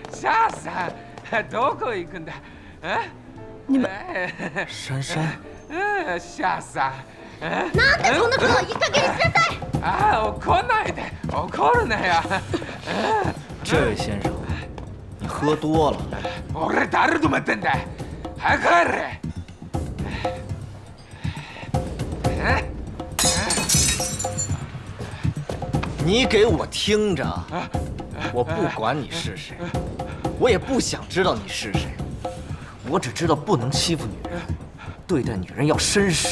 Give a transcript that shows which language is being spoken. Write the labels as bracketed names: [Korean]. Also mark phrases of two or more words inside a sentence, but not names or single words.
[Chinese] 下山都可以跟的。你们珊珊，下山。 [Japanese] なんでそんなことをいい加減にしなさい！怒んないで、怒るなよ。 [Chinese] 这位先生，你喝多了。 [Japanese] 俺誰と待ってんだ。早く帰れ。 [Chinese] 你给我听着，我不管你是谁，我也不想知道你是谁，我只知道不能欺负女人，对待女人要绅士。